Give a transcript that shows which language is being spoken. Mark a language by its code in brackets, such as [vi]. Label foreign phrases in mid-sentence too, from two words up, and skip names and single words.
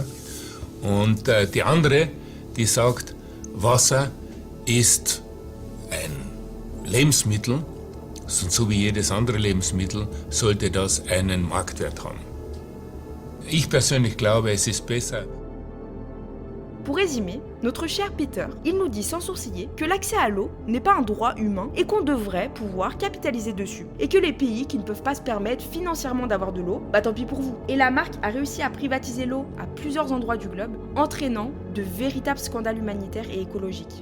[de] Und die andere, die sagt, Wasser ist ein Lebensmittel, so wie jedes andere Lebensmittel, sollte das einen Marktwert haben. Ich persönlich glaube, es ist besser. [fr] Pour résumer, notre cher Peter, il nous dit sans sourciller que l'accès à l'eau n'est pas un droit humain et qu'on devrait pouvoir capitaliser dessus. Et que les pays qui ne peuvent pas se permettre financièrement d'avoir de l'eau, bah tant pis pour vous. Et la marque a réussi à privatiser l'eau à plusieurs endroits du globe, entraînant de véritables scandales humanitaires et écologiques.